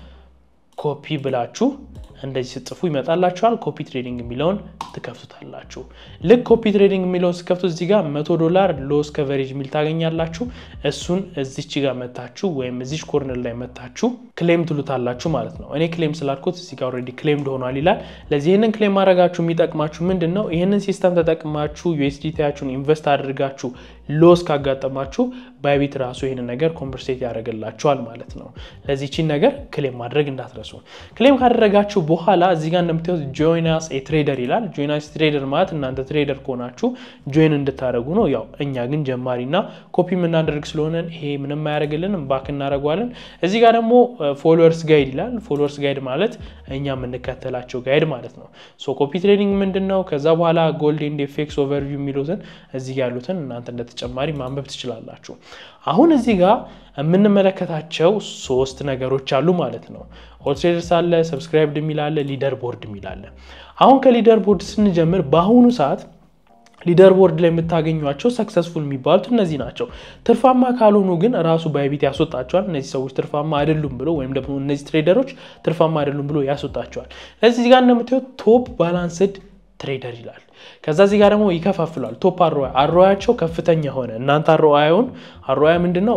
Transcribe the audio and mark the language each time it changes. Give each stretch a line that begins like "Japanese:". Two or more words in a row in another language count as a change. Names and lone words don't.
Amharic: ኮፒ ብላችሁ እንደዚህ ጽፉ ይመጣላችኋል።
English: copy trading
Amharic: የሚለውን ትከፍቱታላችሁ። ልክ
English: copy trading
Amharic: የሚለውን ስከፍቱ እዚህ ጋር $100
English: loss coverage
Amharic: ሚል ታገኛላችሁ። እሱን እዚች ጋር መታችሁ ወይም እዚች ኮርነር ላይ መታችሁ ክሌም ትሉታላችሁ ማለት ነው። እኔ ክሌም ስላልኩት እዚህ ጋር
English: already claimed
Amharic: ሆኗል ይላል። ለዚህ ይሄንን ክሌም ማድረጋችሁ የሚጠቅማችሁ ምንድነው? ይሄንን ሲስተም ተጠቅማችሁ USDT-ያችሁን ኢንቨስት አድርጋችሁ ሎስ ካጋጠማችሁ ባይቢት ራሱ ይሄንን ነገር ኮምፐንሴት ያደርግላችኋል ማለት ነው። ለዚህ እቺን ነገር ክሌም ማድረግ እንዳትረሱ። ክሌም ካደረጋችሁ በኋላ እዚህ ጋር እንደምታዩት
English: join as a trader
Amharic: ይላል።
English: join as a trader
Amharic: ማለት እናንተ ትሬደር ከሆናችሁ join እንድታደርጉ ነው። ያው እኛ ግን ጀማሪና ኮፒ የምናደርግ ስለሆነ ይሄ ምንም አያደርግልንም፣ ባክ እናደርጋለን። እዚህ ጋር ደግሞ
English: followers guide
Amharic: ይላል።
English: followers guide
Amharic: ማለት እኛ የምንከተላቸው ጋይድ ማለት ነው።
English: copy trading
Amharic: ምንድነው? ከዛ በኋላ
English: gold and FX overview
Amharic: የሚሉትን እዚህ ጋር ያሉትን እናንተ እንደተጨማሪ ማንበብ ትችላላችሁ። አሁን እዚህ ጋር የምንመለከታቸው 3 ነገሮች አሉ ማለት ነው።
English: all traders
Amharic: አለ፣ ሰብስክራይብድ የሚል አለ፣
English: leader board
Amharic: የሚል አለ። አሁን ከሊደር ቦርድ ስንጀምር በአሁኑ ሰዓት
English: leader board
Amharic: ላይ የምታገኙዋቸው ሰክሰስፉል የሚባሉት እነዚህ ናቸው። ትርፋማ ካልሆኑ ግን ራሱ ባይቢት ያስወጣቸዋል። እነዚህ ሰዎች ትርፋማ አይደሉም ብሎ ወይም ደግሞ እነዚህ ትሬደሮች ትርፋማ አይደሉም ብሎ ያስወጣቸዋል። ስለዚህ እዚህ ጋር እንደምታዩት
English: top balanced trader
Amharic: ይላል። ከዛ እዚህ ጋር ደግሞ ይከፋፍላል። ቶፕ አርኦአያቸው ከፍተኛ ሆነ እናንተ አርኦአይ ምንድነው?